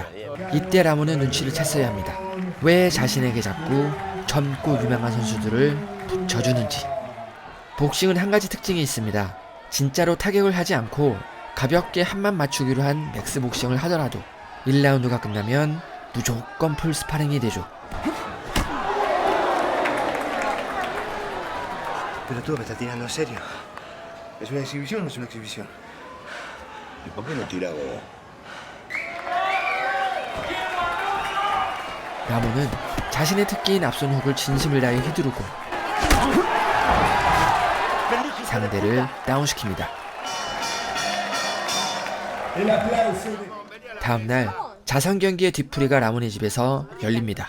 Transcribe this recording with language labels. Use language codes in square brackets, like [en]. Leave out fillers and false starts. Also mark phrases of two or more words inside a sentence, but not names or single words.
[ko] 이때 라몬은 눈치를 챘어야 합니다. 왜 자신에게 자꾸 젊고 유명한 선수들을 붙여주는지. 복싱은 한 가지 특징이 있습니다. 진짜로 타격을 하지 않고 가볍게 한만 맞추기로 한 맥스 복싱을 하더라도 1라운드가 끝나면 무조건 풀 스파링이 되죠. [es] Pero tú me estás tirando en serio. ¿Es una exhibición o no es una exhibición? ¿Y por qué no tira vos? [ko] 라몬은 자신의 특기인 앞손 훅을 진심을 다해 휘두르고 상대를 다운시킵니다. 다음날 자선 경기의 뒤풀이가 라몬의 집에서 열립니다.